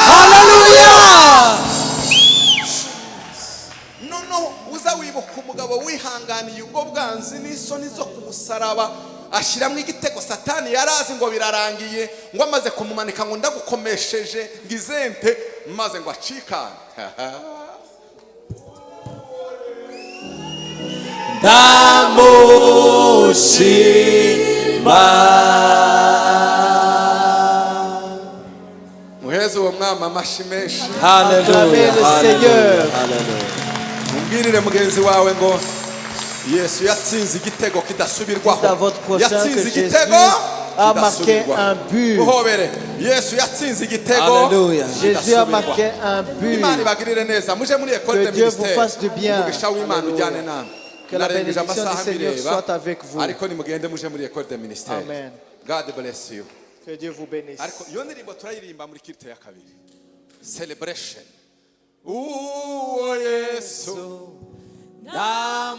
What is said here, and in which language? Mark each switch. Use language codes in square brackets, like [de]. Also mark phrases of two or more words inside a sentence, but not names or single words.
[rw] Noneho uza wibuka umugabo wihanganiye ubwo bwanzi n'isoni zo ku musaraba ashyiramo igitego Satani yarazi ngo birarangiye, ngo amaze kumumanika ngo ndagukomesheje ngizente maze ngo acikane. ndamushima. muheze uwo mwami amashyi menshi. [fr] Acclamez le Seigneur. [rw] umbwirire mugenzi wawe ngo yesu yatsinze igitego [fr] Dites à [rw] kidasubirwaho. [fr] votre prochain que [rw] yatsinze Jésus igitego [fr] a marqué un but. [rw] muhobere yesu yatsinze igitego Hallelujah. [fr] Jésus a marqué un but. [rw] imana ibagirire neza muje muri ekole [fr] Que de Dieu vous ministère fasse du bien. [rw] umugisha w'imana [fr] Alléluia. [rw] ujyane namwe [fr] Que la [rw] narengeje [fr] bénédiction [rw] amasaha [fr] du Seigneur [rw] mbireba [fr] soit avec vous. [rw] ariko nimugende muje muri [fr] ekole de ministère. [rw] Amen. [en] God bless you. [fr] Que Dieu vous bénisse. [rw] ariko iyo ndirimbo turayiririmba muri kirite ya kabiri celebration uwo yesu Da